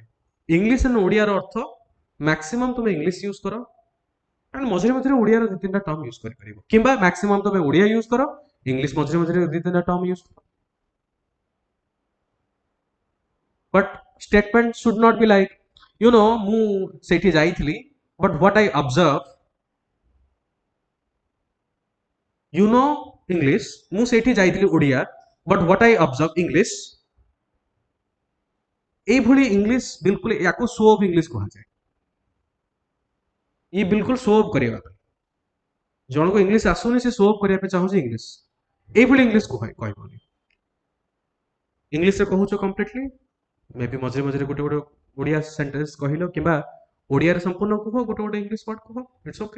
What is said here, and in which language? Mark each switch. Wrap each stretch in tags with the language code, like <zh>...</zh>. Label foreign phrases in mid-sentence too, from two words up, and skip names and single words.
<or>ଇଂଲିଶ ଏବଂ ଓଡ଼ିଆର ଅର୍ଥ ମ୍ୟାକ୍ସିମମ୍ ତୁମେ ଇଂଲିଶ ୟୁଜ୍ କର ଆଣ୍ଡ ମଝିରେ ମଝିରେ ଓଡ଼ିଆର 2-3ଟା</or> <en>term use</en> <or>କରିପାରିବ, କିମ୍ବା ମ୍ୟାକ୍ସିମମ୍ ତୁମେ ଓଡ଼ିଆ ୟୁଜ୍ କର, ଇଂଲିଶ ମଝିରେ ମଝିରେ 2-3ଟା</or> <en>term use</en> <or>କର.</or> <en>but statement should not be like</en> <or>ମୁଁ ସେଇଠି ଯାଇଥିଲି,</or> <en>but what I observe, English,</en> <or>ମୁଁ ସେଇଠି ଯାଇଥିଲି ଓଡ଼ିଆ,</or> <en>but what I observe English.</en> <or>এইଭଳି ଇଂଲିଶ ବିଲକୁଲ ୟାକୁ</or> <en>show off English</en> <or>କୁହାଯାଏ. ଇଏ ବିଲକୁଲ</or> <en>show off</en> <or>କରିବା ପାଇଁ, ଜଣକୁ ଇଂଲିଶ ଆସୁନି ସେ</or> <en>show off</en> <or>କରିବା ପାଇଁ ଚାହୁଁଛି ଇଂଲିଶ, এইଭଳି ଇଂଲିଶ କହିବନି. ଇଂଲିଶରେ କହୁଛ କମ୍ପ୍ଲିଟଲି,</or> <en>may be</en> <or>ମଝିରେ ମଝିରେ ଗୋଟେ ଗୋଟେ ଓଡ଼ିଆ ସେଣ୍ଟେନ୍ସ କହିଲ, କିମ୍ବା ଓଡ଼ିଆରେ ସମ୍ପୂର୍ଣ୍ଣ କୁହ, ଗୋଟେ ଗୋଟେ ଇଂଲିଶ ୱାର୍ଡ କୁହ,</or> <en>it's okay.</en>